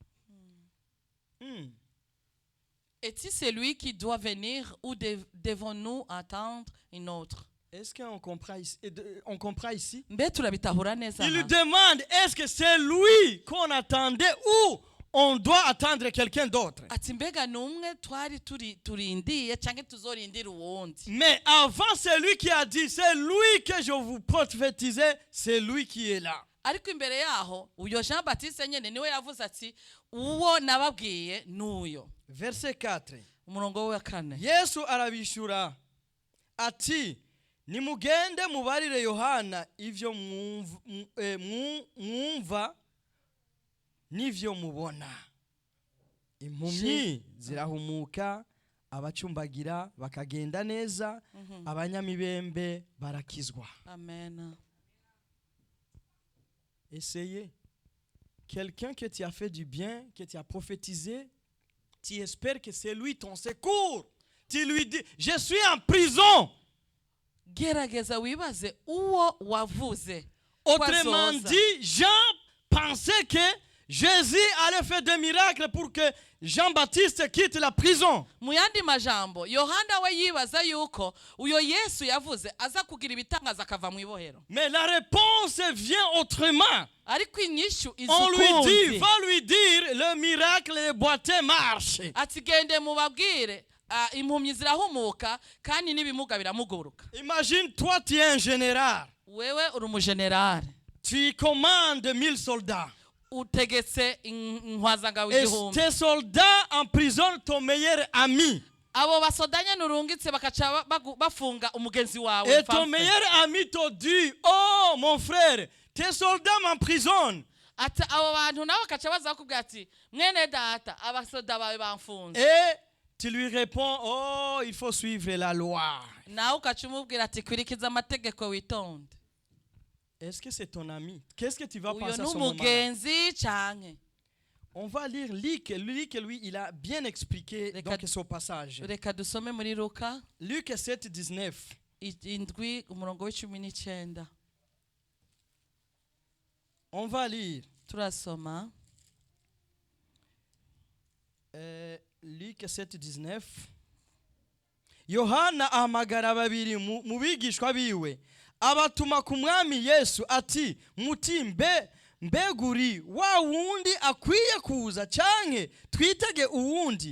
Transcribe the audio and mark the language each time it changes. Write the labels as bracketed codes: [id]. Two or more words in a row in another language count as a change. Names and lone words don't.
[fr] Est-il celui qui doit venir ou devons-nous attendre une autre? Est-ce qu'on comprend ici? On comprend ici? [rn] Mbe turabitahura neza. [fr] Il lui demande, est-ce que c'est lui qu'on attendait ou on doit attendre quelqu'un d'autre? [rn] Ati mbega numwe twari turindiye canke tuzorindira uwundi. [fr] Mais avant, c'est lui qui a dit, c'est lui que je vous prophétisais, c'est lui qui est là. [rn] Ariko imbere yaho uyo Jean Baptiste nyene niwe yavuze ati uwo nababwiye nuyo. [fr] Verset 4. [rn] Umurongo wa 4. Yesu arabishura ati nimugende mubarire Yohana ivyo mwumva n'ivyo mubona. Impumyi zirahumuka, abacumbagira bakagenda neza, abanyamibembe barakizwa. Amen. [fr] Essayez. Quelqu'un que tu as fait du bien, que tu as prophétisé, tu espères que c'est lui ton secours. Tu lui dis, je suis en prison. [rn] Gerageza wibaze uwo wavuze. [fr] Autrement dit, Jean pensait que Jésus allait faire des miracles pour que Jean-Baptiste quitte la prison. [rn] Muyandi majambo, Yohana we yibaza yuko uyo Yesu yavuze aza kugira ibitangaza akava mu ibohero. [fr] Mais la réponse vient autrement. [rn] Ariko inyishu [fr] On lui dit, [rn] izukundi. [fr] va lui dire, le miracle, les boiteux marchent. [rn] Ati gende mubabwire impumyi zirahumuka kandi n'ibimuga biramuguruka. [fr] Imagine, toi, tu es un général. [rn] Wewe uri umujenerali. [fr] Tu commandes 1000 soldats. [rn] Utegetse inkwazanga [fr] Et [rn] w'igihumbi. [fr] tes soldats emprisonnent ton meilleur ami. [rn] Abo basodanya nurungitse bakaca bafunga umugenzi wawe. [fr] Et ton meilleur ami te dit, oh mon frère, tes soldats m'emprisonnent. [rn] Ati abo bantu nabo bakaca baza bakubwira ati mwene data abasoda bawe bamfunze. [fr] Et tu lui réponds, oh, il faut suivre la loi. [rn] Nawe ukaca umubwira ati kurikiza amategeko witonde. [fr] Est-ce que c'est ton ami? Qu'est-ce que tu vas [rn] Uyo [fr] penser à ce moment-là? [rn] n'umugenzi canke. [fr] On va lire Luc. Luc, lui, il a bien expliqué donc ce passage. [rn] Reka dusome muri Luka [fr] Luc 7, 19. [rn] indwi umurongo w'19. [fr] On va lire [rn] Turasoma. [fr] Luc 7, 19. [rn] Yohana ahamagara babiri mu bigishwa biwe, abatuma ku mwami Yesu ati, muti mbeguri wa wundi akwiye kuza canke twitege uwundi?